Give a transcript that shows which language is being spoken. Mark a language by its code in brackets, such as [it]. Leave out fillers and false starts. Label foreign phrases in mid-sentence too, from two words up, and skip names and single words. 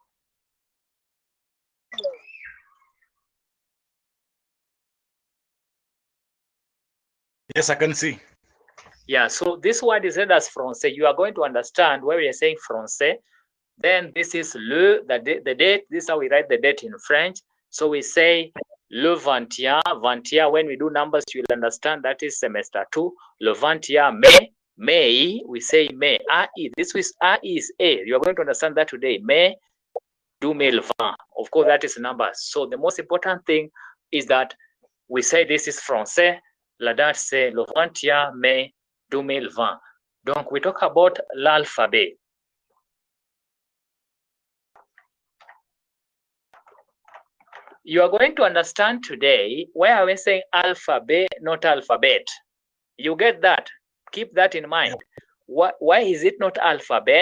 [en] Yes, I can see. Yeah, so this word is read as français. You are going to understand where we are saying français. Then this is le, the date. This is how we write the date in French. So we say le 21, 21. When we do numbers, you'll understand that is semester 2. [fr] Le 21 mai, [en] May, we say May. This is is A. You are going to understand that today. [fr] Mai 2020. [en] Of course, that is numbers. So the most important thing is that we say this is français. [fr] La date c'est le 21 mai 2020. Donc, [en] we talk about l'alphabet. You are going to understand today why are we saying alphabet, not alphabet. You get that? Keep that in mind. Why is it not alphabet?